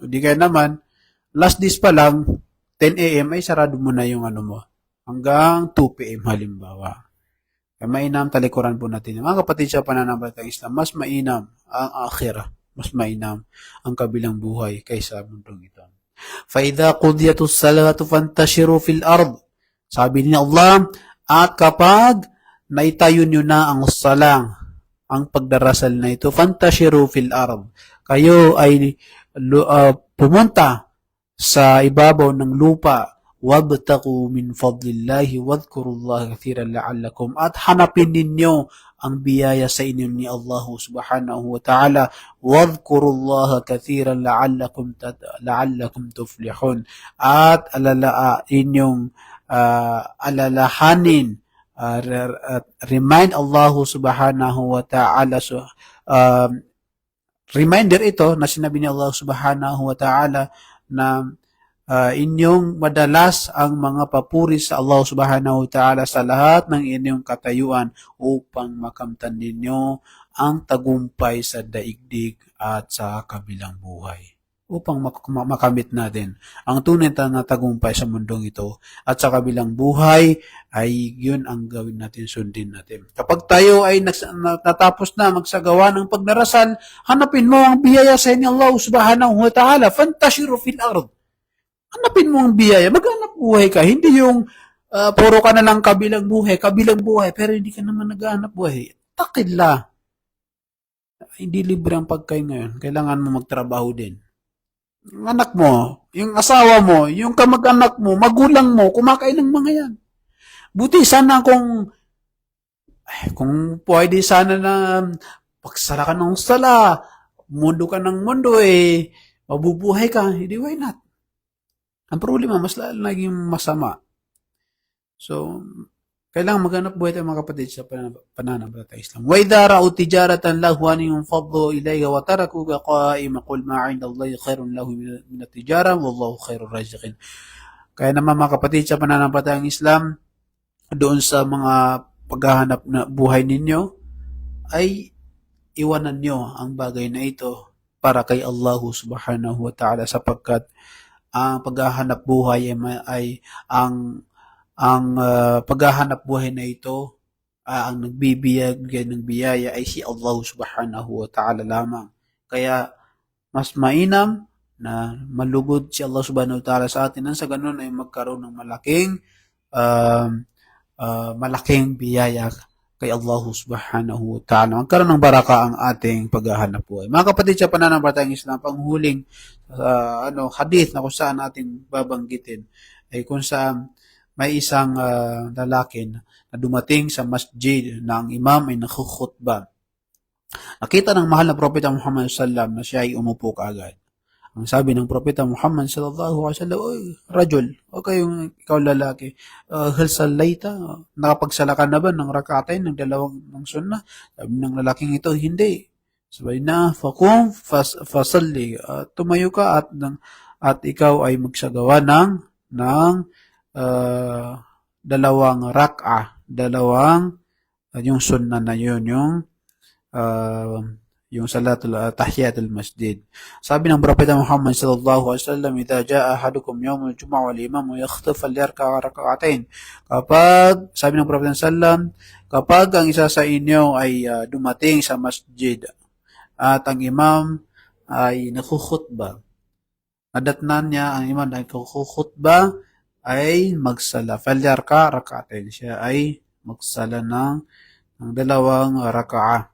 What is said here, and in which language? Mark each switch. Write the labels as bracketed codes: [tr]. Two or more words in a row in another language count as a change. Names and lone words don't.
[tl] O di kaya naman, [en] last days [tl] pa lang, 10 a.m. ay sarado mo na yung mo, hanggang 2 p.m. halimbawa. Kaya mainam, talikuran po natin. Mga kapatid sa pananampalatayang Islam, mas mainam ang akhirah. Mas mainam ang kabilang buhay kaysa mundong ito. [ar] فَإِذَا قُضِيَتُ الصَّلَاةُ فَانْتَشِرُوا فِي الْأَرْضِ. [tl] Sabi ni Allah, at kapag naitayo nyo na ang salang, ang pagdarasal na ito, [ar] فَانْتَشِرُوا فِي الْأَرْضِ. [tl] Kayo ay pumunta sa ibabaw ng lupa, [ar] وَابْتَغُوا مِنْ فَضْلِ اللَّهِ وَاذْكُرُوا اللَّهَ كَثِيرًا لَعَلَّكُمْ. [tl] At hanapin ninyo ang biyaya sa inyo ni Allah [ar] سبحانه وتعالى. وَاذْكُرُوا اللَّهَ كَثِيرًا لَعَلَّكُمْ تُفْلِحُونَ. [tl] At inyong alalahanin, remind Allah [ar] سبحانه وتعالى. [tl] Reminder ito na sinabi ni Allah [ar] سبحانه وتعالى [tl] na inyong madalas ang mga papuri sa Allah [ar] سبحانه وتعالى [tl] sa lahat ng inyong katayuan upang makamtan ninyo ang tagumpay sa daigdig at sa kabilang buhay. Upang makamit natin ang tunay na tagumpay sa mundong ito at sa kabilang buhay, ay yun ang gawin natin, sundin natin. Kapag tayo ay natapos na magsagawa ng pagdarasal, hanapin mo ang biyaya sa inyo Allah [ar] سبحانه وتعالى. فانتشروا في الأرض. [tl] Hanapin mo ang biyaya, maghanap buhay ka, hindi yung puro ka na lang kabilang buhay, pero hindi ka naman naghahanap buhay. Takillah. Hindi libre ang pagkain ngayon, kailangan mo magtrabaho din. Yung anak mo, yung asawa mo, yung kamag-anak mo, magulang mo, kumakain ng mga yan. Buti sana kung pwede sana na pagsara ka ng sala, mundo ka ng mundo, mabubuhay ka, hindi, [en] why not? [tl] Ang problema, mas laging masama. So, kailangan maghanap buhay tayo mga kapatid sa pananampalatayang Islam. [ar] وَإِذَا رَأَوْا تِجَارَةً لَهْوًا انفَضُّوا إِلَيْهَا وَتَرَكُوكَ قَائِمًا قُلْ مَا عِندَ اللَّهِ خَيْرٌ لَهُ مِنَ التِّجَارَةِ وَاللَّهُ خَيْرُ الرَّازِقِينَ. [tl] Kaya naman mga kapatid sa pananampalatayang Islam, doon sa mga paghahanap na buhay ninyo, ay iwanan nyo ang bagay na ito para kay Allah [ar] سبحانه وتعالى, [tl] sapagkat ang paghahanap buhay ay ang paghahanap buhay na ito, ang nagbibigay ng biyaya ay si Allah [ar] سبحانه وتعالى [tl] lamang. Kaya mas mainam na malugod si Allah [ar] سبحانه وتعالى [tl] sa atin, nang sa ganun ay magkaroon ng malaking biyaya kay Allah [ar] سبحانه وتعالى. [tl] Magkaroon ng baraka ang ating paghahanap buhay. Mga kapatid sa pananampalatayang Islam, panghuling hadith na kung saan ating babanggitin ay kung saan may isang lalaki na dumating sa masjid na ang imam ay nakukhutba. Nakita ng mahal na propeta Muhammad sallallahu na siya ay umupo kaagad. Ang sabi ng propeta Muhammad [ar] صلى الله عليه وسلم, [tl] "Oy, rajul, o kayong ikaw lalaki, [ar] هل صليت, [tl] nakapagsala ka na ba ng rak'atain ng dalawang ng sunnah?" Sabi ng lalaking ito, "Hindi." Sabi na, [ar] "فقم فصل." [tl] Tumayo ka at ikaw ay magsagawa ng dalawang rak'a, yung sunnah na yun, yung [ar] صلاة تحية المسجد. [tl] Sabi ng propeta Muhammad [ar] صلى الله عليه وسلم, "إذا جاء أحدكم يوم الجمعة والإمام يخطب فليركع ركعتين." [tl] Sabi ng propeta sallallahu, kapag ang isa sa inyo ay dumating sa masjid at ang imam ay nakukhutba, nadatnan niya ang imam ay nakukhutba, ay magsala [ar] فليركع ركعتين, [tl] siya ay magsala ng dalawang rak'a.